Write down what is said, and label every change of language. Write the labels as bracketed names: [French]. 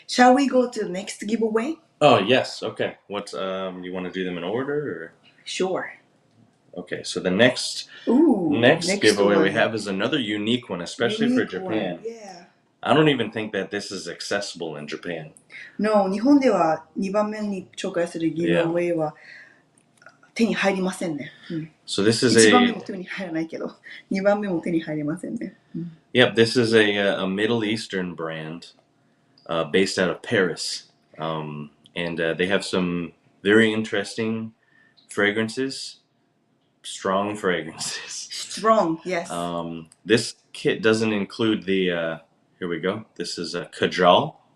[English] Shall we go to the next giveaway? Oh, yes. Okay. What's you want to do them in order or? Sure. Okay, so the next giveaway we have is another unique one, especially for Japan. Yeah. I don't even think that this is accessible in Japan. No, [Japanese] 日本では2番目に紹介するギブアウェイは手に入りませんね。 [English] So this is [Japanese] 1番目も手に入らないけど、2番目も手に入りませんね。 [English] Yep, this is a Middle Eastern brand based out of Paris. And they have some very interesting fragrances. Strong fragrances. Strong, yes. This kit doesn't include the, here we go. This is a Kajal.